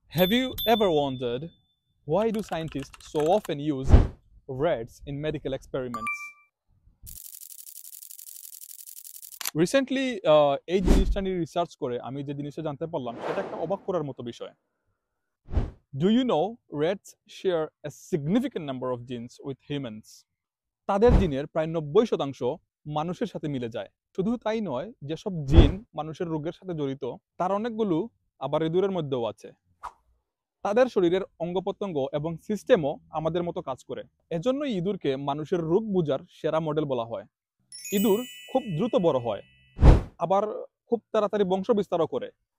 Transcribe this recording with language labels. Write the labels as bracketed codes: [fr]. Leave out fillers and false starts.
[en] Have you ever wondered why do scientists so often use rats in medical experiments? [bn] Recently এই জিনিসটা নিয়ে research করে আমি যে জিনিসটা জানতে পারলাম সেটা একটা অবাক করার মতো বিষয়। [en] Do you know rats share a significant number of genes with humans? [bn] তাদের জিনের প্রায় 90% মানুষের সাথে মিলে যায়। শুধু তাই নয়, যেসব জিন মানুষের রোগের সাথে জড়িত তার অনেকগুলো আবার ইঁদুরের মধ্যেও আছে। তাদের শরীরের অঙ্গ-প্রত্যঙ্গ এবং সিস্টেমও আমাদের মতো কাজ করে। এজন্যই ইঁদুরকে মানুষের রোগ বুঝার সেরা মডেল বলা হয়। ইঁদুর খুব দ্রুত বড় হয়, আবার খুব তাড়াতাড়ি বংশ বিস্তারও করে।